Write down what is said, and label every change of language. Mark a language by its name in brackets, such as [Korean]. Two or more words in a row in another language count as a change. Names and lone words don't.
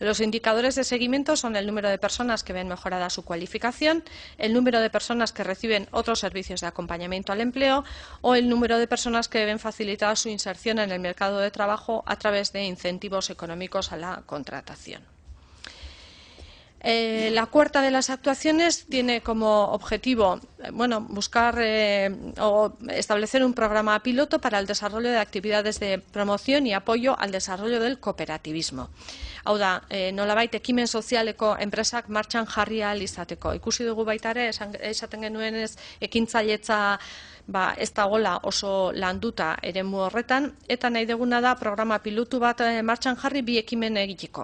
[Spanish] Los indicadores de seguimiento son el número de personas que ven mejorada su cualificación, el número de personas que reciben otros servicios de acompañamiento al empleo o el número de personas que ven facilitada su inserción en el mercado de trabajo a través de incentivos económicos a la contratación. La cuarta de las actuaciones tiene como objetivo buscar o establecer un programa piloto para el desarrollo de actividades de promoción y apoyo al desarrollo del cooperativismo. [Basque] Hau da, nolabait ekimen sozialeko enpresak martxan jarri ahal izateko. Ikusi dugu baita ere, esaten genuenez ekintzailetza ez dagoela oso landuta eremu horretan, eta nahi duguna da programa pilotu bat martxan jarri bi ekimen egiteko.